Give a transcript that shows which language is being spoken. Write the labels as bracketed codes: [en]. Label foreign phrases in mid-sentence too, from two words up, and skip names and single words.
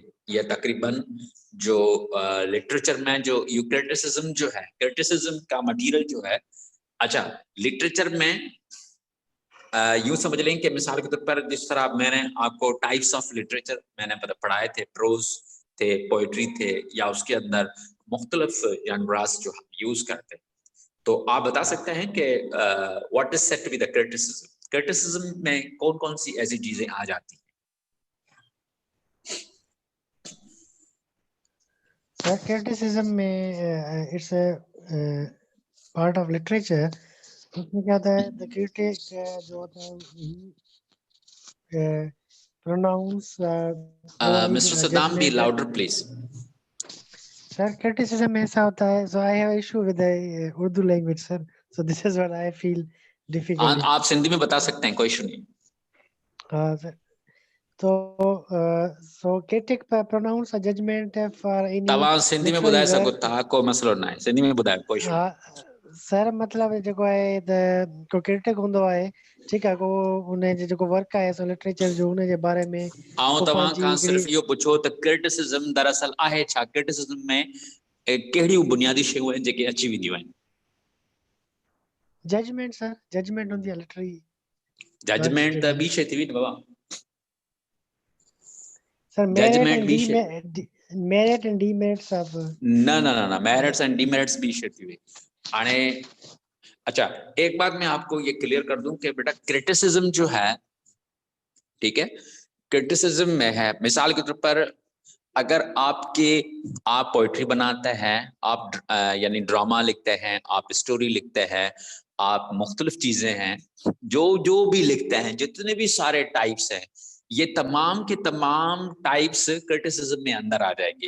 [ur] یہ تقریباً جو لٹریچر میں جو کرٹسزم جو ہے، کرٹسزم کا میٹیریل جو ہے، اچھا لٹریچر میں یوں سمجھ لیں کہ مثال کے طور پر جس طرح میں نے آپ کو [en] types of literature [ur] میں نے پڑھائے تھے، پروز تھے، پوئٹری تھے، یا اس کے اندر مختلف جنرز جو یوز کرتے ہیں. تو آپ بتا سکتے ہیں کہ [en] what is said to be the criticism. [ur] کرٹسزم میں کون کون سی ایسی چیزیں آ جاتی ہیں? کرٹسزم میں [en] it's a part of literature. [ur] اس میں کیا ہوتا ہے, [en] the critic [ur] جو ہوتا ہے پروناؤنس. [en] Mister Saddam, be louder please. sir [ur] کرٹسزم میں ایسا ہوتا ہے, [en] so I have issue with the Urdu language sir, so this is what I feel difficult. [ur] آپ سندھی میں بتا سکتے ہیں، کوئی ایشو نہیں. ہاں سر۔ تو [en] so critic pronounce a judgment for any. [sd] तव्हां सिंधी में ॿुधाए सघो था, कोई मसलो न आहे, सिंधी में ॿुधायो, [ur] کوئی ایشو نہیں. [sd] सर मतलब जेको आहे द को क्रिटिक हूंदो आहे, ठीकु आहे, को उन जो वर्क आहे सो लिटरेचर जो उन जे बारे में. ऐं तव्हां खां सिर्फ़ इहो पुछो त क्रिटिसिज्म दरअसल आहे छा? क्रिटिसिज्म में कहिड़ियूं बुनियादी शयूं आहिनि जेके अची वेंदियूं आहिनि? जजमेंट सर, जजमेंट हूंदी आहे लिटरेरी. जजमेंट त ॿी शइ थी वई न बाबा. [en] sir merit and demerits of [sd] न [en] merits and demerits [sd] ॿी शइ थी वई. [ur] ہاݨے اچھا ایک بات میں آپ کو یہ کلیئر کر دوں کہ بیٹا کرٹسزم جو ہے، ٹھیک ہے، کرٹسزم میں ہے مثال کے طور پر اگر آپ پوئٹری بناتے ہیں، آپ یعنی ڈرامہ لکھتے ہیں، آپ اسٹوری لکھتے ہیں، آپ مختلف چیزیں ہیں جو بھی لکھتے ہیں، جتنے بھی سارے ٹائپس ہیں، یہ تمام کے تمام ٹائپس کرٹسزم میں اندر آ جائیں گے.